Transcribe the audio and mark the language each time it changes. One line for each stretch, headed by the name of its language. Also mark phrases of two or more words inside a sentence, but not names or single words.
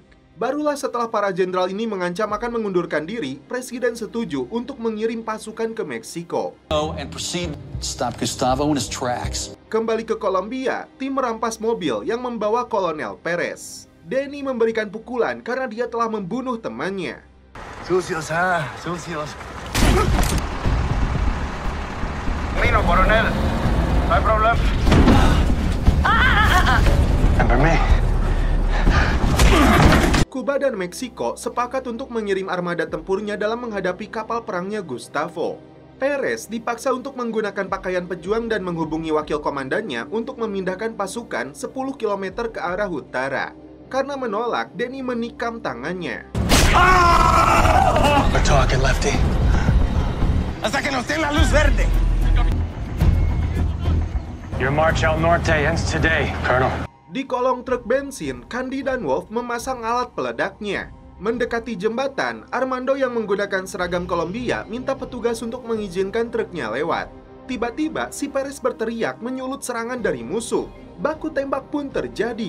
Indonesian: Barulah setelah para jenderal ini mengancam akan mengundurkan diri, Presiden setuju untuk mengirim pasukan ke Meksiko. Kembali ke Kolombia, tim merampas mobil yang membawa Kolonel Perez. Danny memberikan pukulan karena dia telah membunuh temannya.
Spanish: Sucios, sucios. Camino, coronel. No hay problema.
English: Remember me?
Indonesian: Kuba dan Meksiko sepakat untuk mengirim armada tempurnya dalam menghadapi kapal perangnya Gustavo. Perez dipaksa untuk menggunakan pakaian pejuang dan menghubungi wakil komandannya untuk memindahkan pasukan 10 km ke arah utara. Karena menolak, Danny menikam tangannya.
English: We're talking, Lefty.
Spanish: Hasta que nos den la luz verde.
English: Your march
Spanish: al norte
English: ends today, Colonel.
Indonesian: Di kolong truk bensin, Candy dan Wolf memasang alat peledaknya. Mendekati jembatan, Armando yang menggunakan seragam Kolombia minta petugas untuk mengizinkan truknya lewat. Tiba-tiba, si Perez berteriak menyulut serangan dari musuh. Baku tembak pun terjadi.